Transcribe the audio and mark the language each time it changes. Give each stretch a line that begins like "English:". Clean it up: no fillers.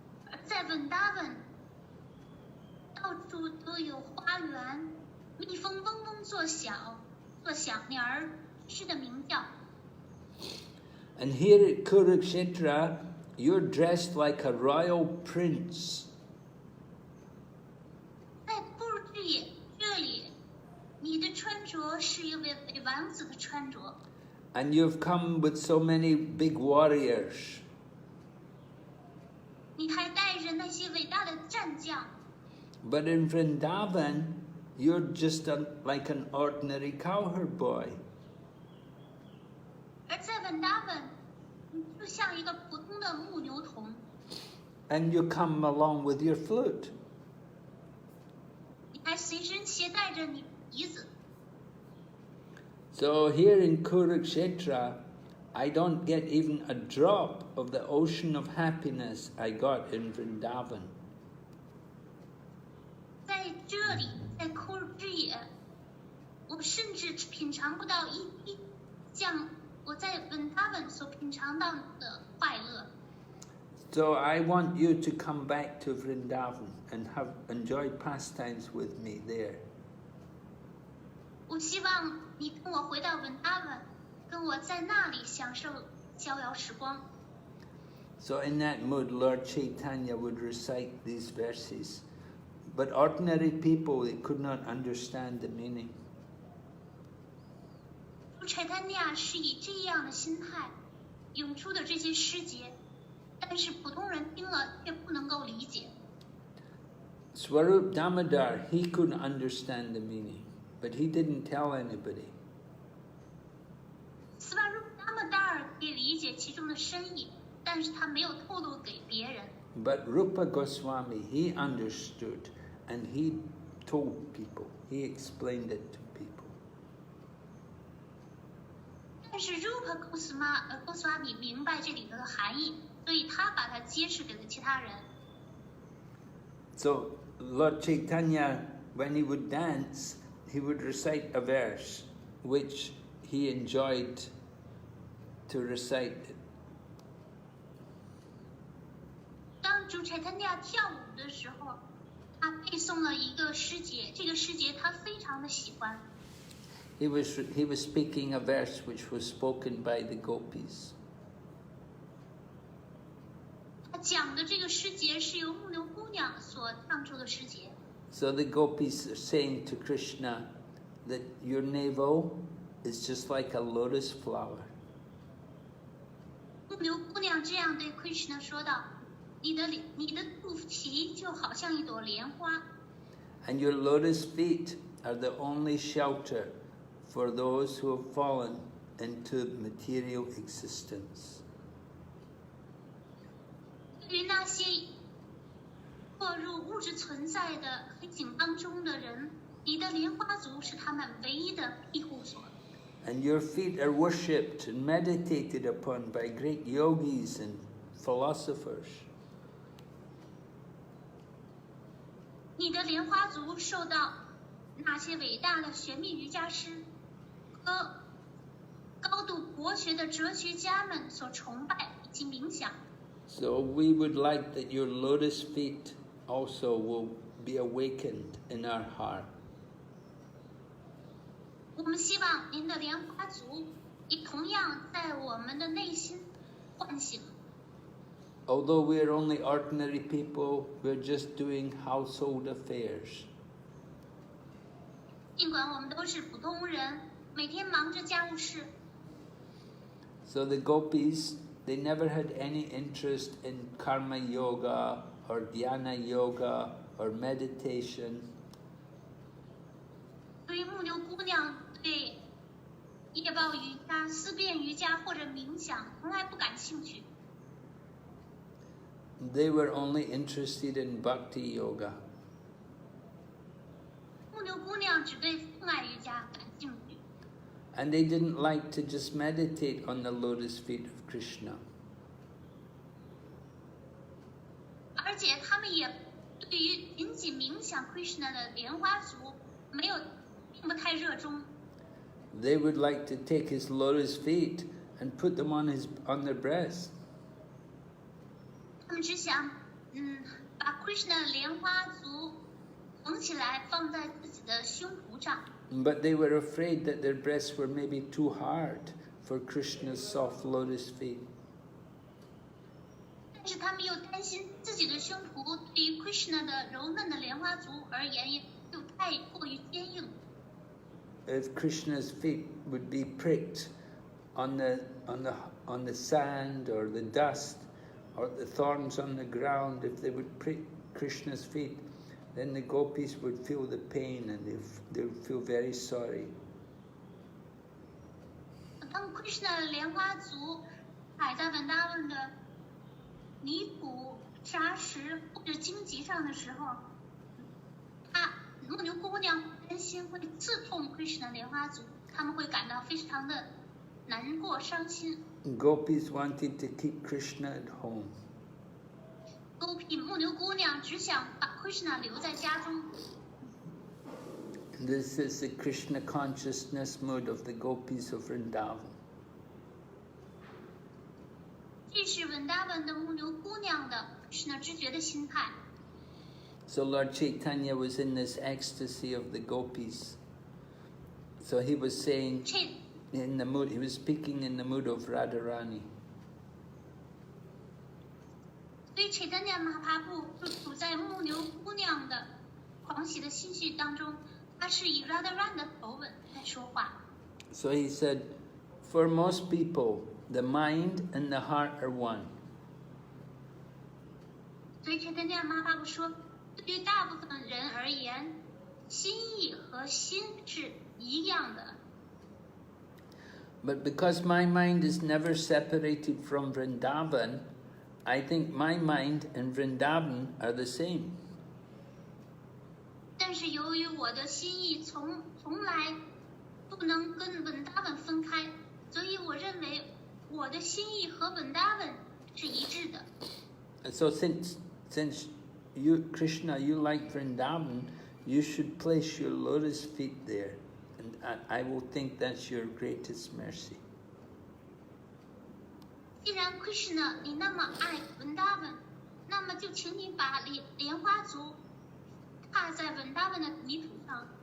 Chinese: 而在文达文，到处都有花园，蜜蜂嗡嗡作响，鸟儿吱的鸣叫。
English: And here at Kurukshetra, you're dressed like a royal prince.
Chinese: 在库尔之野这里，你的穿着是一位王子的穿着。
English: And you've come with so many big warriors.
Chinese: 你还带着那些伟大的战将。
English: But in Vrindavan, you're just like an ordinary cowherd boy.
Chinese: 而在文达文，你就像一个普通的牧牛童。
English: And you come along with your flute.
Chinese: 你还随身携带着你笛子。
English: So here in Kurukshetra, I don't get even a drop of the ocean of happiness I got in Vrindavan.
Chinese: 在这里，在库尔之野，我甚至品尝不到一滴像我在文达文所品尝到的快乐。
English: So I want you to come back to Vrindavan and enjoy pastimes with me there.
Chinese: 我希望你跟我回到文达文，跟我在那里享受逍遥时光。
English: So in that mood, Lord Caitanya would recite these verses. But ordinary people, they could not understand the meaning.
Chinese: 主 Chaitanya 是以这样的心态涌出的这些诗节，但是普通人听了却不能够理解。
English: Swarup Damodar, he could understand the meaning, but he didn't tell anybody.
Chinese: 斯瓦鲁达莫达尔可以理解其中的深意，但是他没有透露给别人。
English: But Rupa Goswami, he understood and he told people, he explained it to people.
Chinese: 但是 Rupa Goswami 明白这里头的含义，所以他把它揭示给了其他人。
English: So Lord Caitanya, when he would dance, he would recite a verse which he enjoyed to recite.
Chinese: 当主 Chaitanya 跳舞的时候，他背诵了一个诗节，这个诗节他非常的喜欢。
English: He was speaking a verse which was spoken by the Gopis.
Chinese: 他讲的这个诗节是由牧牛姑娘所唱出的诗节。
English: So the Gopis are saying to Krishna that your navel is just like a lotus flower.
Chinese: 牧牛姑娘这样对 Krishna 说道：“你的肚脐就好像一朵莲花，
English: And your lotus feet are the only shelter for those who have fallen into material existence.
Chinese: 对于那些落入物质存在的黑景当中的人，你的莲花足是他们唯一的庇护所。
English: And your feet are worshipped and meditated upon by great yogis and philosophers.
Chinese: 你的莲花足受到那些伟大的玄秘瑜伽师和高度博学的哲学家们所崇拜以及冥想。
English: So we would like that your lotus feet also will be awakened in our heart.
Chinese: 我们希望您的莲花足也同样在我们的内心唤醒。
English: Although we are only ordinary people, we're just doing household affairs.
Chinese: 尽管我们都是普通人，每天忙着家务事。
English: So the gopis, they never had any interest in karma yoga or dhyana yoga or meditation.
Chinese: 所以牧牛姑娘对夜报瑜伽、思辨瑜伽或者冥想从来不感兴趣。
English: They were only interested in bhakti yoga.
Chinese: 牧牛姑娘只对奉爱瑜伽感兴趣。
English: And they didn't like to just meditate on the lotus feet of Krishna.
Chinese: 而且他们也对于仅仅冥想 Krishna 的莲花足并不太热衷。
English: They would like to take his lotus feet and put them on their breast.
Chinese: 他们只想，把 Krishna 的莲花足缝起来放在自己的胸脯上。
English: But they were afraid that their breasts were maybe too hard for Krishna's soft lotus feet.
Chinese: 但是他们又担心自己的胸脯对于 Krishna 的柔嫩的莲花足而言又太过于坚硬。
English: If Krishna's feet would be pricked on the sand or the dust or the thorns on the ground, if they would prick Krishna's feet, then the gopis would feel the pain and they would feel very sorry.
Chinese: 当 Krishna 的莲花足踩在Vrndavan的泥土、沙石或者荆棘上的时候，牧牛姑娘担心会刺痛 Krishna 的莲花足，他们会感到非常的难过、伤心。
English: Gopis wanted to keep Krishna at home.
Chinese: Gopi 牧牛姑娘只想把 Krishna 留在家中。
English: This is the Krishna consciousness mood of the Gopis of Vrndavan.
Chinese: 这是Vrndavan的牧牛姑娘的 Krishna 知觉的心态。
English: So Lord Caitanya was in this ecstasy of the Gopis. So he was saying in the mood, he was speaking in the mood of Radharani.
Chinese: 所以Caitanya Mahaprabhu就处在牧牛姑娘的狂喜的心绪当中，他是以 Radharani 的口吻在说话。
English: So he said, for most people, the mind and the heart are one.
Chinese: 所以Caitanya Mahaprabhu说，对于大部分人而言，心意和心是一样的。
English: But because my mind is never separated from Vrndavan, I think my mind and Vrndavan are the same.
Chinese: 但是由于我的心意从来不能跟Vrndavan分开，所以我认为我的心意和Vrndavan是一致的。
English: And so since you, Krishna, you like Vrndavan, you should place your lotus feet there. And I will think that's your greatest mercy.
Chinese: 既然 Krishna 你那么爱Vrndavan，那么就请你把莲花足踏在Vrndavan的泥土上。